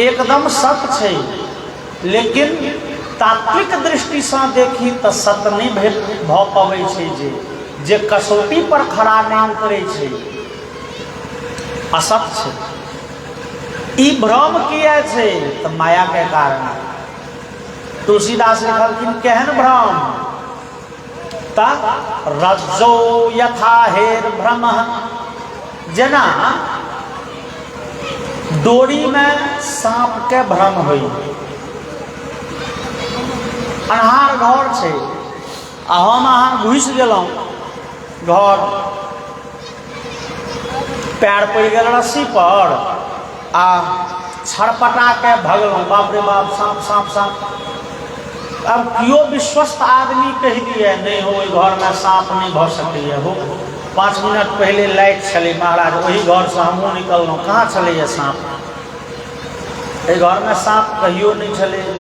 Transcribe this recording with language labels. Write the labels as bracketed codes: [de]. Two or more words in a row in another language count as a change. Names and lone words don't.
[mai] एकदम सत छै लेकिन तात्विक दृष्टि से देखी तो सत नहीं भ पबै छै। जे कसौटी पर खड़ा नहीं उतरे छै असत छै। ई भ्रम किया छै? तो माया के कारण। तुलसीदास लिखलखिन केहन भ्रम? [sa] ता रज्जो यथा हेर भ्रम। [mai] जेना डोरी में सांप के भ्रम होई, अन्हार घर छै आ हम अहाँ घुसि गेलहुँ घर, पैर पड़ि गेल रस्सी पर आ छड़पटा के भगलहुँ, बाप रे बाप साँप साँप साँप। अब कियो विश्वस्त आदमी कहि दिए नहीं हो ओहि घर में साँप नहीं भऽ सकैए हो, 5 मिनट पहले लाइट छलै महाराज, वही घर से हमहूँ निकललहुँ, कहाँ छलैए साँप, एहि घर में साँप कहियो नहीं छलै,